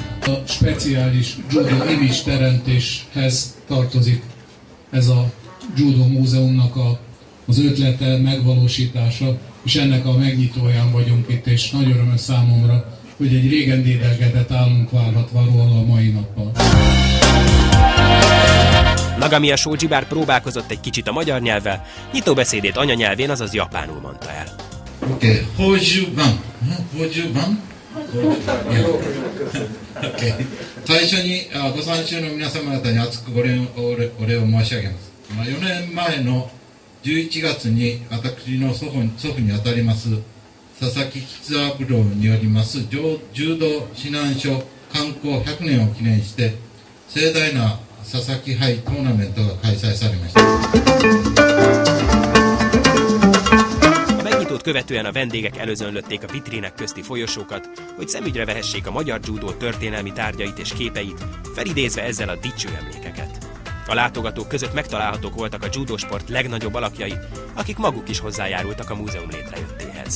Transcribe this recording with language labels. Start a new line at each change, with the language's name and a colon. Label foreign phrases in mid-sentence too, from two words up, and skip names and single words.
Hungarian: A speciális judó image teremtéshez tartozik ez a judó múzeumnak az ötlete, megvalósítása, és ennek a megnyitóján vagyunk itt, és nagy öröm számomra, hogy egy régen dédelgetett álmunk válhat valóan a mai nappal. Nagamiya Shoji bár próbálkozott egy kicsit a magyar nyelvvel, nyitóbeszédét anyanyelvén, azaz japánul mondta el. Oké, Hojuban. Hojuban? Oké.
Japanese: 最初にご参集の皆様方に厚くお礼を申し上げます。4年前の11月に私の祖父にあたります佐々木吉三郎によります柔道指南書刊行100年を記念して盛大な佐々木杯トーナメントが開催されました。
Hungarian: A megnyitót követően a vendégek előzönlötték a vitrínek közti folyosókat, hogy szemügyre vehessék a magyar judó történelmi tárgyait és képeit, felidézve ezzel a dicső emlékeket. A látogatók között megtalálhatók voltak a judósport legnagyobb alakjai, akik maguk is hozzájárultak a múzeum létrejöttéhez.